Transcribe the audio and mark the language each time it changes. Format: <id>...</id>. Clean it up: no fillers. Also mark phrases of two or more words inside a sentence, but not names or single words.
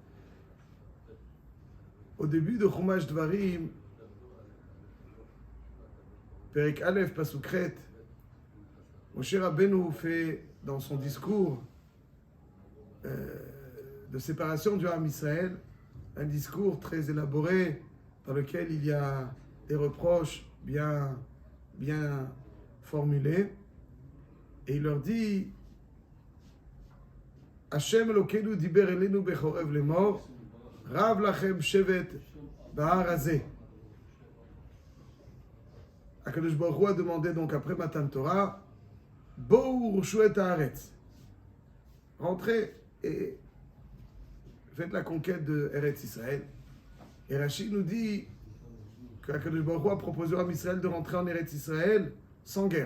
<fr>Au début de Chumash Dvarim,</fr> <he>פרק א</he> <fr>Pasukret, Moshe Rabbeinu fait dans son discours de séparation du Ham Israël un discours très élaboré dans lequel il y a des reproches bien formulés, et il leur dit</fr> <he>ה' אלוקינו דבר אלינו בחורב לאמר רב לכם שבת בהר הזה.</he> <fr>Akadosh Baruch Hu a demandé donc après Matan Torah,</fr> <he>באו ורשו את הארץ.</he> <fr>Rentrez et faites la conquête de Eretz Israël. Et Rachid nous dit que Akadosh Baruch Hu a proposé à Israël de rentrer en Eretz Israël sans guerre.</fr>